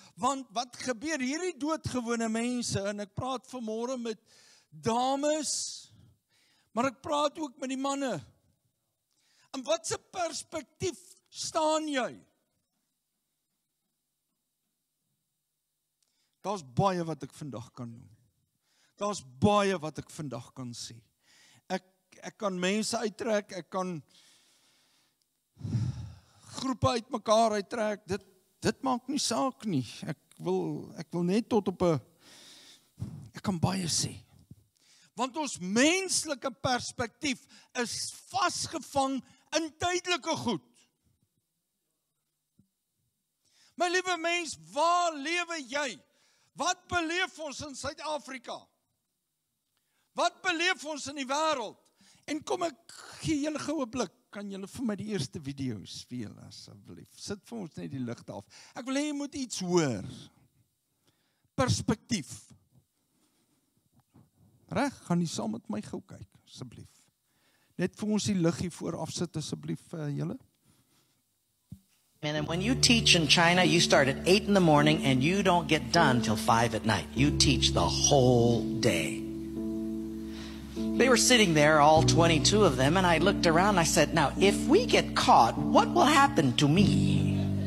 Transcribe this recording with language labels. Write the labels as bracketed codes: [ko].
[af] Want wat gebeur hierdie doodgewone mense, en ek praat vanmôre met dames, maar ek praat ook met die manne. In watse perspektief staan jy? Daar's baie wat ek vandag kan noem. Daar's baie wat ek vandag kan sê. Ek kan mense uittrek, ek kan groepe uitmekaar uittrek. Dit maak nie saak nie. Ek wil net tot op 'n ek kan baie sê. Want ons menslike perspektief is vasgevang in tydelike goed. My liewe mens, waar lewe jy? Wat beleef ons in Suid-Afrika? Wat beleef ons in die wêreld? En kom ek gee julle goue blik. Kan julle vir my die eerste video speel asseblief? Sit vir ons net die ligte af. Ek wil hê jy moet iets hoor. Perspektief. Reg, gaan jy saam met my gou kyk, asseblief. Net vir ons die lig hier voor afsit asseblief julle. [en] And when you teach in China, you start at 8 in the morning and you don't get done till 5 at night. You teach the whole day. They were sitting there, all 22 of them, and I looked around and I said, now, if we get caught, what will happen to me?